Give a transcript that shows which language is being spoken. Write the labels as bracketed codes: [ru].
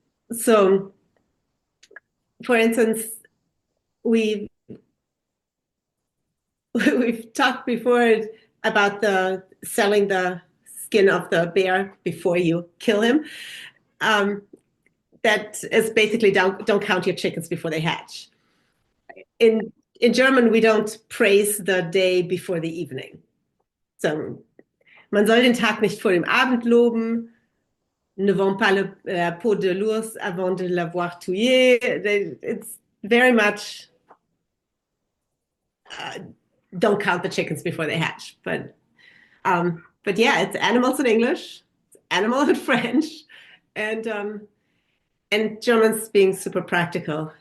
[en] So, for instance, we've talked before about the selling the skin of the bear before you kill him. That is basically don't count your chickens before they hatch. In German, we don't praise the day before the evening. [de] So, man soll den Tag nicht vor dem Abend loben. [fr] Ne vends pas la peau de l'ours avant de l'avoir tué. [en] It's very much don't count the chickens before they hatch. But yeah, it's animals in English, it's animal in French, and Germans being super practical.